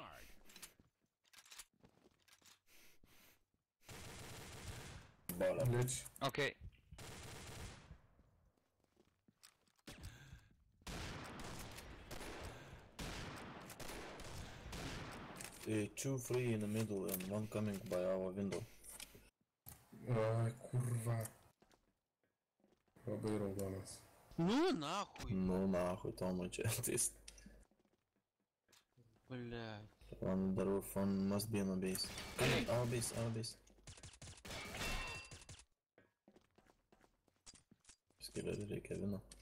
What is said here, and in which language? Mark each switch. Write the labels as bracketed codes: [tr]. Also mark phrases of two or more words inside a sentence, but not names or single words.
[en] Baller. Glitch. Okay. Two free in the middle and one coming by our window. [lt] Ai, kurva. Labai raudonas. [ru] Ну нахуй. Ну нахуй, [lt] Tomai čia ateis. [ru] Блять. [en] On the roof, one must be on a base. Coming, our base. [lt] Skillerį reikia vieno.